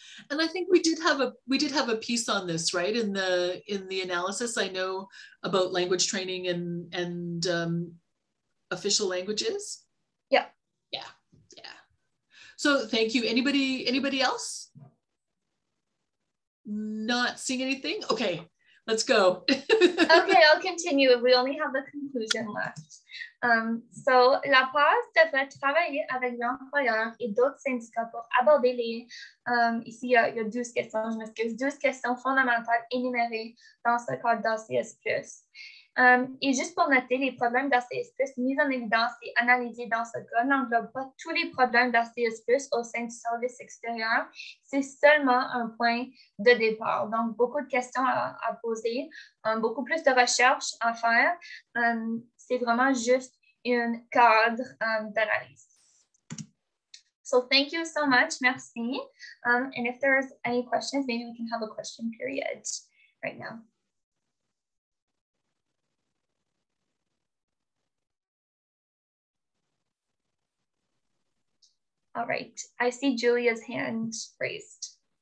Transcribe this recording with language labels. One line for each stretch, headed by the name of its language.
English: And I think we did have a piece on this, right? In the analysis, I know about language training and official languages. Yeah. Yeah. Yeah. So thank you. Anybody else? Not seeing anything. Okay, let's go. Okay, I'll continue. We only have the conclusion left.
French: So, la PAFSO devrait travailler avec l'employeur et d'autres syndicats pour aborder les, ici il y a 12 questions, je m'excuse, 12 questions fondamentales énumérées dans ce cadre d'ACS+. Et juste pour noter, les problèmes d'ACS+, mis en évidence et analysés dans ce cas, n'englobent pas tous les problèmes d'ACS+, au sein du service extérieur. C'est seulement un point de départ. Donc, beaucoup de questions à poser, beaucoup plus de recherches à faire. C'est vraiment juste un cadre d'analyse.
English: So thank you so much.
French: Merci.
English: And if there's any questions, maybe we can have a question period right now. All right, I see Julia's hand raised.